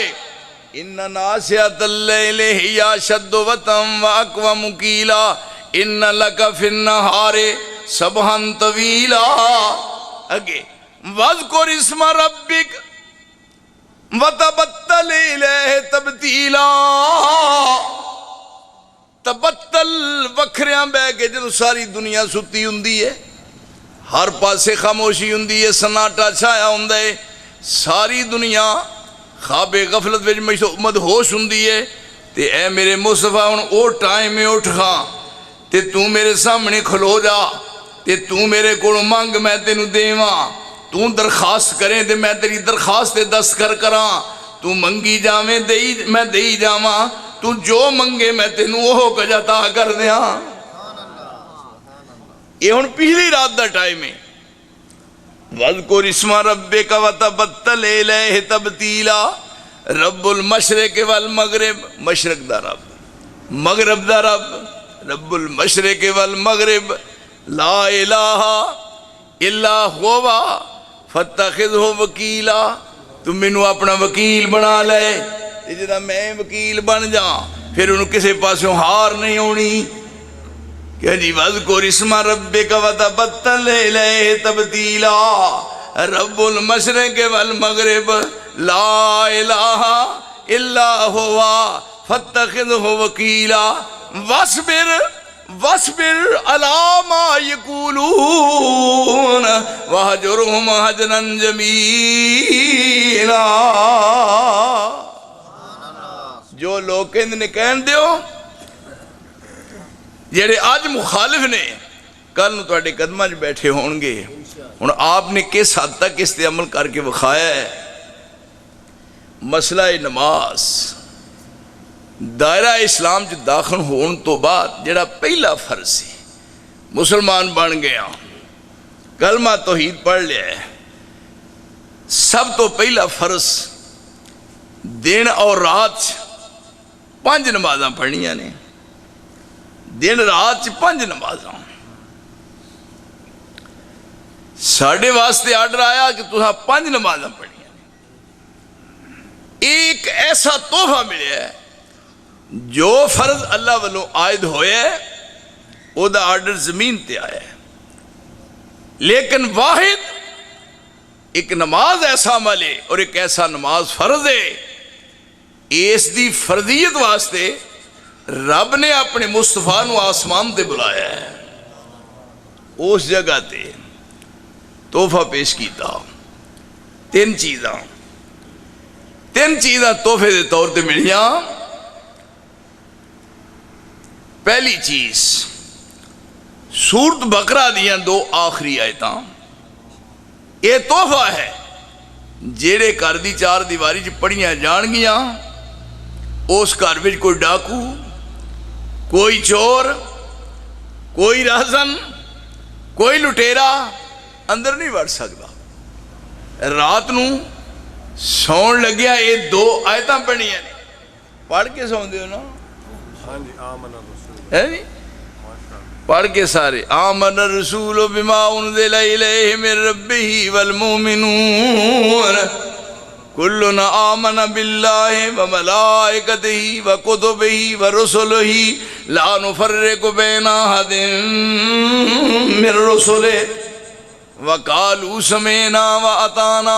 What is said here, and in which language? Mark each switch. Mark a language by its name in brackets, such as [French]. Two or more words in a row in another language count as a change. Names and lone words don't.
[Arabic] ان ناشئۃ اللیل ہی اشد وطئا واقوم قیلا ان لک فی النہار سبحا طویلا. [Punjabi] اگے [Arabic] واذکر اسم ربک وتبتل الیہ تبتیلا. [Punjabi] تبتل وکھریاں بہ کے جدو ساری دنیا ستی ہوندی ہے، ہر پاسے خاموشی ہوندی ہے، سناٹا چھایا ہوندا ہے، ساری دنیا خواب غفلت وچ مدہوش ہوندی ہے، تے اے میرے مصطفیٰ ہن او ٹائم اٹھ کھاں تے تو میرے سامنے کھلو جا، تے تو میرے کولوں منگ میں تینوں دیواں، تو درخواست کریں تے میں تیری درخواست تے دستخط کراں، تو منگی جاویں میں دئی جاواں، تو جو منگے میں تینوں وہ کج عطا کر دیاں. یہ ہن پہلی رات دا ٹائم ہے. [Arabic] وَاذْكُرِ اسْمَ رَبِّكَ وَتَبَتَّلْ إِلَيْهِ تَبْتِيلًا رب المشرق والمغرب، [Punjabi] مشرق دا رب، مغرب دا رب، [Arabic] رب المشرق والمغرب، لا الہ الا ہوا فاتخذہ وکیلا، [Punjabi] تم مینوں اپنا وکیل بنا لے، جدا میں وکیل بن جا پھر انہوں کسے پاسوں ہار نہیں ہونی کہ جی [Arabic] وَذْكُرِ اسْمَ رَبِّكَ وَتَبَتَّلْ إِلَيْهِ تَبْتِيلًا، رب المشرق والمغرب لا الہ الا ہوا فاتخذہ وکیلا واصبر علی ما یقولون وہجرہم ہجرا جمیلا۔ [Punjabi] جو لوگ کہندے کہن دیو جڑے آج مخالف نے کل نو تواڈے قدماں وچ بیٹھے ہون گے۔ ہن آپ نے کس حد تک اس تے عمل کر کے بخایا ہے؟ مسئلہ نماز دائرہ اسلام چ داخل ہون تو بعد جڑا پہلا فرض ہے، مسلمان بن گیا، کلمہ توحید پڑھ لیا ہے، سب تو پہلا فرض دن اور رات 5 نمازاں پڑھنیاں نے، دن رات 5 نمازاں۔ ساڑھے واسطے آرڈر آیا کہ تُساں 5 نمازاں پڑھنیاں نے۔ ایک ایسا تحفہ ملے ہے جو فرض اللہ والوں عائد ہوئے او دا آرڈر زمین تے آیا ہے، لیکن واحد ایک نماز ایسا عمل ہے اور ایک ایسا نماز فرض ہے، اس دی فرضیت واسطے رب نے اپنے مصطفیٰ نو آسمان تے بلایا ہے، اس جگہ تے تحفہ پیش کیتا۔ 3 چیزاں تحفے دے طور تے ملیاں۔ پہلی چیز سورت بقرہ دیاں 2 آخری آیتاں، یہ تحفہ ہے جیڑے گھر دی 4 دیواری چ پڑھیاں جان گیاں، اس گھر وچ کوئی ڈاکو، کوئی چور، کوئی رہزن، کوئی لٹیرا اندر نہیں وڑ سکتا۔ رات نو سون لگیا یہ 2 آیتاں پڑھنیاں نے، پڑھ کے سون دیو نا، پڑھ کے سارے [Arabic] آمن الرسول بما انزل الیہ من ربہ والمؤمنون کلنا آمن باللہ وملائکتہ وکتبہ ورسلہ لا نفرق بین احد من رسلہ وقالوا سمعنا واطعنا